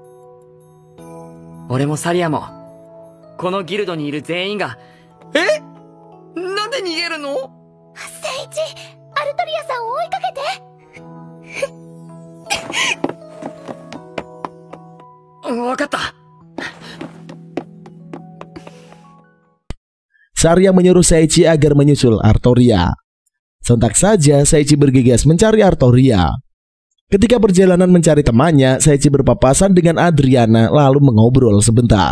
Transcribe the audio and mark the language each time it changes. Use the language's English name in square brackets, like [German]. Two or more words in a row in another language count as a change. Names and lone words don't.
[Japanese] 俺もサリアもこのギルドにいる全員が。え？なんで逃げるの？聖一、アルトリアさんを追いかけて。わかった。 [Indonesian] Saria menyuruh Seiichi agar menyusul Artoria. Sontak saja Seiichi bergegas mencari Artoria. Ketika perjalanan mencari temannya, Seiichi berpapasan dengan Adriana lalu mengobrol sebentar.